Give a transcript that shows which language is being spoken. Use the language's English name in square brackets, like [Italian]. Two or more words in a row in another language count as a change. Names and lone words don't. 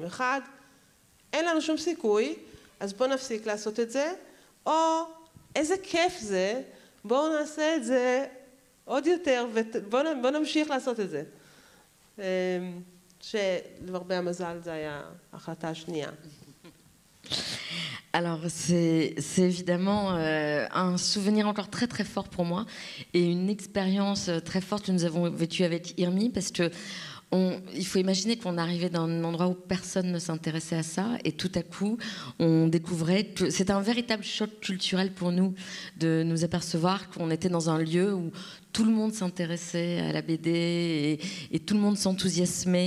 [Hebrew] אחד, אין לנו שום סיכוי, אז בואו נפסיק לעשות את זה, או איזה כיף זה, בואו נעשה את זה עוד יותר, ובואו נמשיך לעשות את זה. שלמרבה המזל זה היה ההחלטה השנייה. [French] Alors c'est évidemment un souvenir encore très très fort pour moi et une expérience très forte que nous avons vécue avec Irmi parce que il faut imaginer qu'on arrivait dans un endroit où personne ne s'intéressait à ça et tout à coup on découvrait que c'était un véritable choc culturel pour nous de nous apercevoir qu'on était dans un lieu où tout le monde s'intéressait à la BD et tout le monde s'enthousiasmait.